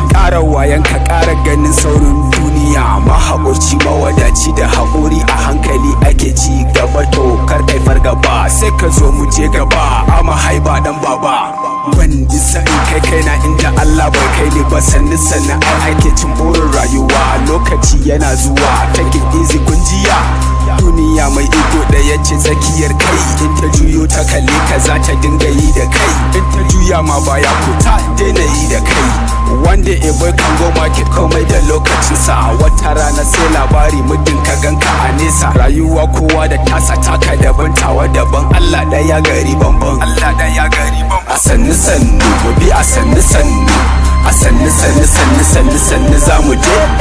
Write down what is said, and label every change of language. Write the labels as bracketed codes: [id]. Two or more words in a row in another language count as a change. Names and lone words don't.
[ha] Ƙara wayan ka, ƙara ganin saurin duniya. Mahaƙurci, mawadaci da haƙuri, a hankali ake ci gaba. To, kar kai fargaba, sai ka zo mu je gaba. Ama haiba dan baba. Ban isa in kai kaina inda Allah bai kai ni ba. Sannu sannu ai ake cin burin rayuwa. Lokaci yana zuwa, [en] take it easy [ha] kun jiya. Duniya mai ido ɗaya ce tsakiyar kai. In ta juyo ta kalle ka, za ta dinga yi da kai. In ta juya ma baya ku, ta daina yi da kai. [en] One day a boy can go market, [ha] komai da lokacinsa. Wata rana sai labari, muddin ka ganka a nesa. Rayuwa kowa da tasa, taka daban, tawa daban. Allah ɗaya, gari bamban. Allah ɗaya, gari bamban. A sannu sannu, mu bi a sannu sannu. A sannu sannu sannu sannu sannu za mu je.